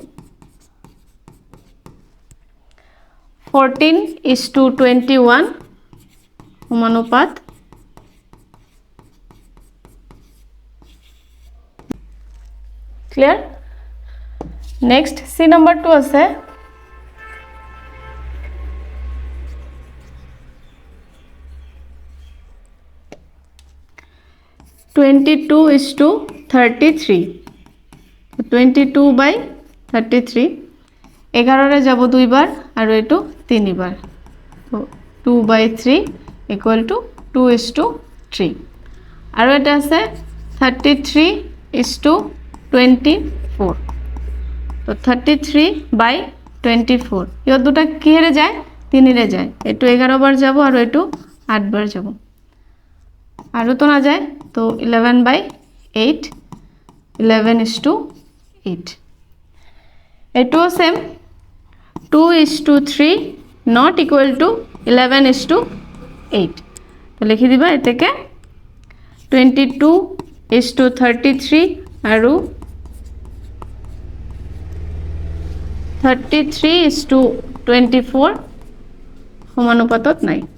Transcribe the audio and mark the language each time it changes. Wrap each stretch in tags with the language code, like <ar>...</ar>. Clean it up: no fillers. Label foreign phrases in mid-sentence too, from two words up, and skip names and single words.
<as>14:21 সমানুপাত</as> <en>clear next</en> <as>সি নাম্বার 2 আছে 22:33 22/33 11 রে যাব 2 বার আর এটো 3</as> <hi>बार तो</hi> <as>2/3 = 2:3 আৰু এটা আছে 33:24 তো 33/24 ইহত দুটা কিহেৰে যায় 3 ৰে যায় এটো 11 বাৰ যাব আৰু এটো 8 বাৰ যাব আৰু তো না যায় তো 11/8 11:8 এটো সেম 2:3</as> <en>not equal to</en> <as>11:8 তো লিখি দিবা এতেকে 22:33 আৰু 33:24 সমানুপাতত নাই</as>